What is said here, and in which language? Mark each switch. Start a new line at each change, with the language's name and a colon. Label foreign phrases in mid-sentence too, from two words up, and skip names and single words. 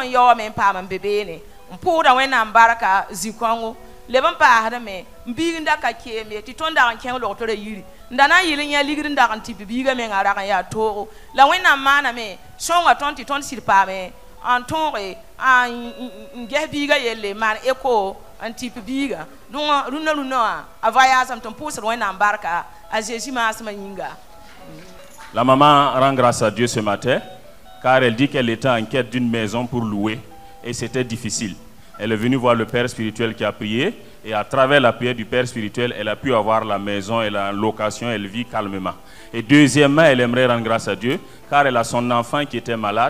Mossi: n yaoame n paam n be beene n pʋʋsda wẽnnaam barka zĩ-kõngo leb n paasdame n biig n da ka keem ye tɩ tõnd dag n kẽng logtra yiri n da na n yɩl n yã ligd n dag n tɩ bibiigã mengã rag n yaa toogo la wẽnnaam maaname sõnga tõnd tɩ tõnd sɩd paame n tõoge n ges biigã yelle maan eko n tɩ bibiigã rũnã wã a va yaasem tɩ n pʋʋsd wẽnnaam barka a Jésus maasmã yĩnga.
French: La maman rend grâce à Dieu ce matin car elle dit qu'elle était en quête d'une maison pour louer et c'était difficile. Elle est venue voir le Père spirituel qui a prié et à travers la prière du Père spirituel, elle a pu avoir la maison, elle a en location, elle vit calmement. Et deuxièmement, elle aimerait rendre grâce à Dieu car elle a son enfant qui était malade.